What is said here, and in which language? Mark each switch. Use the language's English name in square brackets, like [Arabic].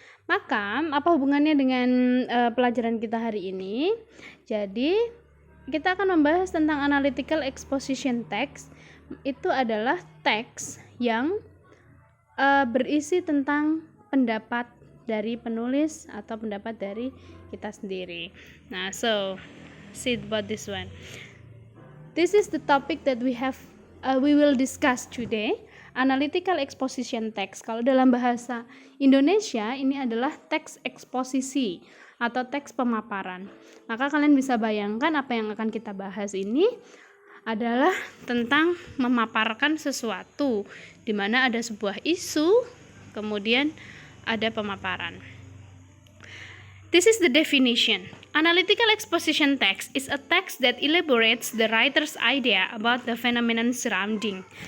[Indonesian] Maka, apa hubungannya dengan pelajaran kita hari ini? Jadi, kita akan membahas tentang analytical exposition text. Itu adalah teks yang berisi tentang pendapat dari penulis atau pendapat dari kita sendiri. [English] Nah, so see about this one. This is the topic that we will discuss today. Analytical exposition text. [Indonesian] Kalau dalam bahasa Indonesia, ini adalah teks eksposisi atau teks pemaparan. Maka kalian bisa bayangkan apa yang akan kita bahas ini adalah tentang memaparkan sesuatu, di mana ada sebuah isu, kemudian ada pemaparan. [English] This is the definition. Analytical exposition text is a text that elaborates the writer's idea about the phenomenon surrounding.